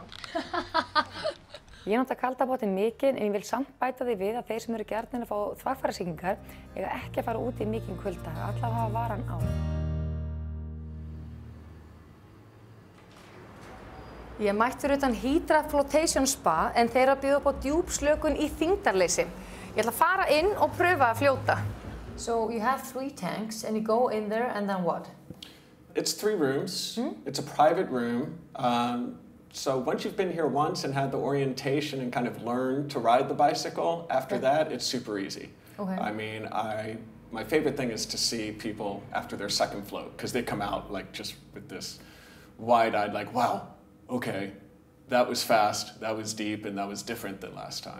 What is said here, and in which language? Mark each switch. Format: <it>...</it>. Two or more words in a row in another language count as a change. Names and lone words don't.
<is>Ég nota kalda potinn mikið, en ég vil samt bæta því við að þeir sem eru gjarnir að fá þvagfærasýkingar eiga ekki að fara út í mikinn kulda, allavega hafa varan á. Ég mætti fyrir utan Hydra Flotation Spa, en þeir eru að bjóða upp á djúpslökun í þyngdarleysi. Ég ætla að fara inn og pröfa að fljóta.</is> <en>So you have 3 tanks, and you go in there, and then what? It's 3 rooms. It's a private room. So once you've been here once and had the orientation and kind of learned to ride the bicycle, after that, it's super easy. Okay. I mean, my favorite thing is to see people after their second float, because they come out like just with this wide-eyed, like, wow, okay, that was fast, that was deep, and that was different than last time.</en>